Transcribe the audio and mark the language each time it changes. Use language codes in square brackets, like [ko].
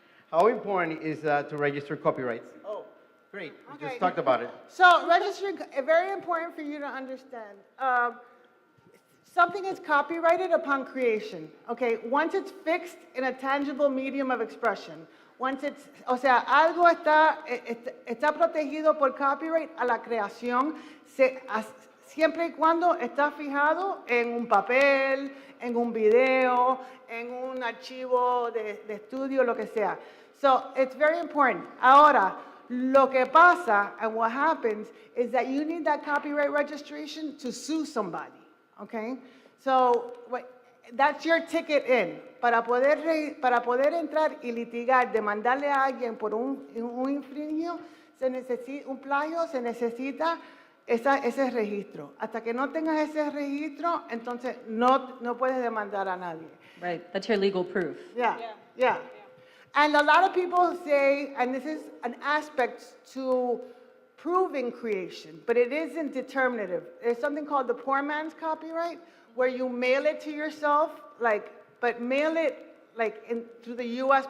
[en] How important is to register copyrights? Oh, great. We just talked about it. So registering, very important for you to understand. Something is copyrighted upon creation, okay? Once it's fixed in a tangible medium of expression. [es] Once it's, o sea, algo está protegido por copyright a la creación, siempre y cuando está fijado en un papel, en un video, en un archivo de estudio, lo que sea. [en] So it's very important. [es] Ahora, lo que pasa [en] and what happens is that you need that copyright registration to sue somebody. Okay, so that's your ticket in. [es] Para poder entrar y litigar, demandarle a alguien por un infringio, un plagio, se necesita ese registro. Hasta que no tengas ese registro, entonces no puedes demandar a nadie. [en] Right, that's your legal proof. Yeah. And a lot of people say, and this is an aspect to proving creation, but it isn't determinative. There's something called the poor man's copyright, where you mail it to yourself, but mail it through the U.S.